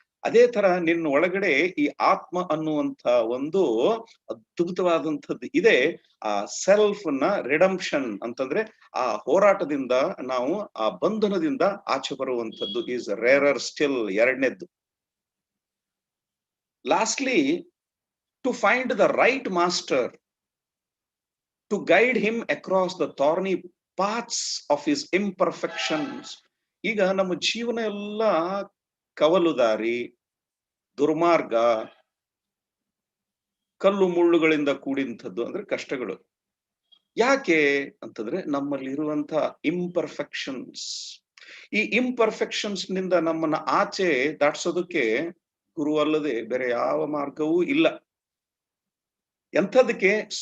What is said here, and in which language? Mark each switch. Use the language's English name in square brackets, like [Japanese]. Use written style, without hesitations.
[Kannada] ಅದೇ ತರ ನಿನ್ನ ಒಳಗಡೆ ಈ ಆತ್ಮ ಅನ್ನುವಂತ ಒಂದು ಅದ್ಭುತವಾದಂಥದ್ದು ಇದೆ. ಆ ಸೆಲ್ಫ್ ನ ರಿಡಂಪ್ಷನ್ ಅಂತಂದ್ರೆ ಆ ಹೋರಾಟದಿಂದ ನಾವು ಆ ಬಂಧನದಿಂದ ಆಚೆ ಬರುವಂತದ್ದು [English] Is rarer still. [Kannada] ಎರಡನೇದ್ದು. [English] Lastly, to find the right master to guide him across the thorny paths of his imperfections. [Kannada] ಈಗ ನಮ್ಮ ಜೀವನ ಎಲ್ಲ ಕವಲು ದಾರಿ, ದುರ್ಮಾರ್ಗ, ಕಲ್ಲು ಮುಳ್ಳುಗಳಿಂದ ಕೂಡಿಂಥದ್ದು, ಅಂದ್ರೆ ಕಷ್ಟಗಳು. ಯಾಕೆ ಅಂತಂದ್ರೆ ನಮ್ಮಲ್ಲಿರುವಂತ ಇಂಪರ್ಫೆಕ್ಷನ್ಸ್. ಈ ಇಂಪರ್ಫೆಕ್ಷನ್ಸ್ ನಿಂದ ನಮ್ಮನ್ನ ಆಚೆ ದಾಟ್ಸೋದಕ್ಕೆ ಗುರು ಅಲ್ಲದೆ ಬೇರೆ ಯಾವ ಮಾರ್ಗವೂ ಇಲ್ಲ. ಎಂಥದಕ್ಕೆ?